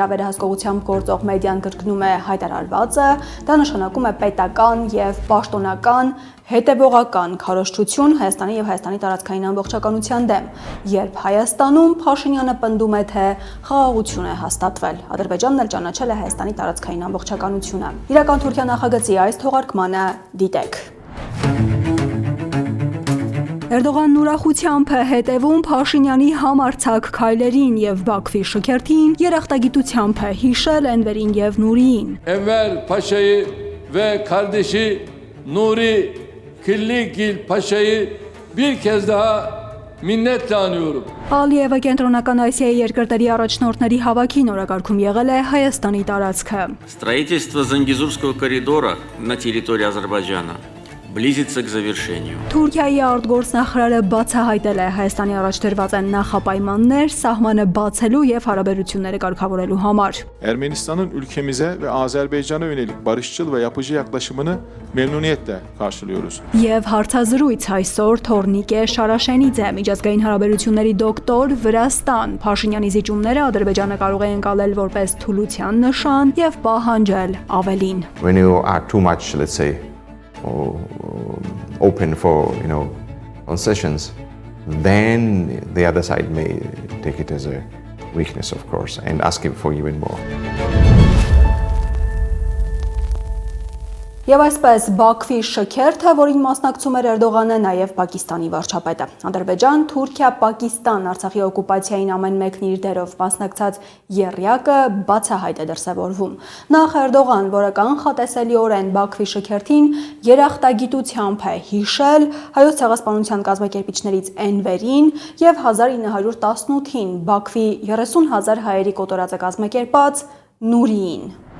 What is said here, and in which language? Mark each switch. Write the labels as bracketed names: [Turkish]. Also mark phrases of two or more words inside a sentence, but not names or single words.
[Armenian] վերահսկողությամբ գործող մեդիան կրկնում է հայտարարվածը, դա նշանակում է պետական եւ պաշտոնական հետևողական քարոզչություն Հայաստանի եւ Հայաստանի տարածքային ամբողջականության դեմ, երբ Հայաստանում Փաշինյանը պնդում է, թե խաղաղություն է հաստատվել։ Ադրբեջանն էլ ճանաչել է Հայաստանի տարածքային ամբողջականությունը։ Իրական Թուրքիա նախագծի այս թողարկմանը դիտեք։ Էրդողանն ուրախությամբ է հետևում Փաշինյանի համարձակ քայլերին եւ Բաքվի շքերթին, երախտագիտությամբ է հիշել Էնվերին եւ Նուրիին։ [Turkish] Enver Paşa'yı ve kardeşi Nuri Killigil Paşa'yı bir kez daha minnetle anıyorum. [Armenian] Ալիևը կենտրոնական Ասիայի երկրների առաջնորդների հավաքին օրակարգում եղել է Հայաստանի տարածքը։ [Russian] Строительство Зангезурского коридора на территории Азербайджана близится к завершению. [Armenian] Թուրքիայի արտգործնախարարը բացահայտել է Հայաստանի առաջ դրված են նախապայմաններ սահմանը բացելու եւ հարաբերությունները կարգավորելու համար։ [Turkish] Ermenistan'ın ülkemize ve Azerbaycan'a yönelik barışçıl ve yapıcı yaklaşımını memnuniyetle karşılıyoruz. [Armenian] Եվ հարցազրույց այսօր Թորնիկե Շարաշենիձե միջազգային հարաբերությունների դոկտոր Վրաստան Փաշինյանի զիջումները Ադրբեջանը կարող է ընկալել որպես թուլության նշան եւ պահանջել ավելին։ [English] When you are too much, let's say, open for concessions, then the other side may take it as a weakness, of course, and ask him for even more. [Armenian] Եվ այսպես Բաքվի շքերթը, որին մասնակցում էր Էրդողանը, նաև Պակիստանի վարչապետը։ Ադրբեջան, Թուրքիա, Պակիստան Արցախի օկուպացիային ամեն մեկն իր դերով մասնակցած եռյակը բացահայտ է դրսևորվում։ Նախ Էրդողան, որը կանխատեսելիորեն Բաքվի շքերթին երախտագիտությամբ է հիշել հայոց ցեղասպանության կազմակերպիչներից Էնվերին եւ 1918-ին Բաքվի 30,000 հայերի կոտորածը կազմակերպած Նուրիին։